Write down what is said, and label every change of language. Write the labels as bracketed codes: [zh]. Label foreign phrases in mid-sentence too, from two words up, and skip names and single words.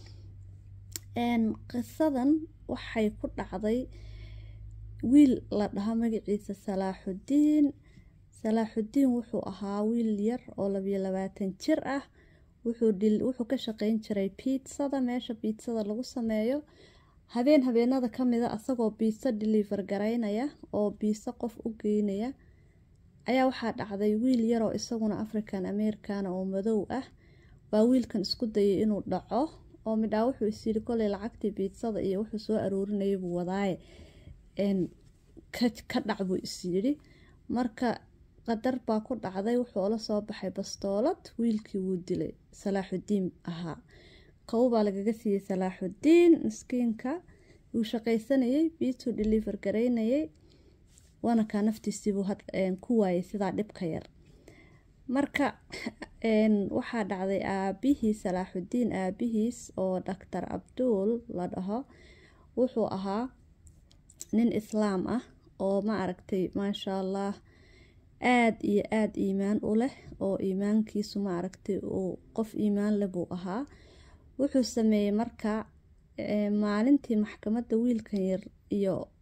[so] qisadan waxay ku dhacday wiil la dhaho magaciisa Salaaxudiin wuxuu ahaa wiil yar oo 22 jir ah wuxuu ka shaqeyn jiray pizza meesha pizza lagu sameeyo habeenada kamida asagoo pizza deliver gareynaya oo pizza qof u geynaya ayaa waxaa dhacday wiil yar oo isaguna [en] African American [so] oo madow ah baa wiilkan isku dayay inuu dhaco oo midhaa wuxuu isiri kolay lacagtii pizzada iyo wuxuu soo aroorinayay buu wadaaye ka dhac buu isiri marka qadar baa ku dhacday wuxuu la soo baxay bastoolad wiilkii wuu dilay Salaaxudiin ahaa qow baa lagaga siiyay Salaaxudiin miskiinka uu shaqaysanayay pizza deliver gareynayay wana ka naftiisii buu ku waayay sidaa dhibka yar marka waxaa dhacday aabihii Salaaxudiin aabihiis oo Dr. Abdul la dhaho wuxuu ahaa nin islaam ah oo ma aragtay [ar] ما شاء الله [so] aad iyo aad iimaan u leh oo iimaankiisu ma aragtay oo qof iimaan leh buu ahaa wuxuu sameeyay marka maalintii maxkamadda wiilkan yar iyo